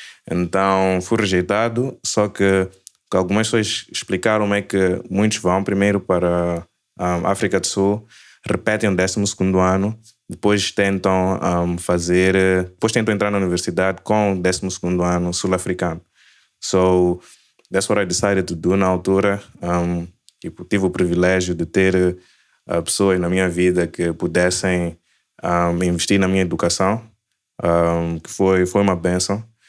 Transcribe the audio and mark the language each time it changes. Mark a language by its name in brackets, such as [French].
[Portuguese] Então, fui rejeitado, só que algumas pessoas explicaram é que muitos vão primeiro para a África do Sul, repetem o 12º ano, depois tentam depois tentam entrar na universidade com o 12º ano sul-africano. So, [English] that's what I decided to do [Portuguese] na altura. Tipo, tive o privilégio de ter pessoas na minha vida que pudessem investir na minha educação, que foi uma bênção.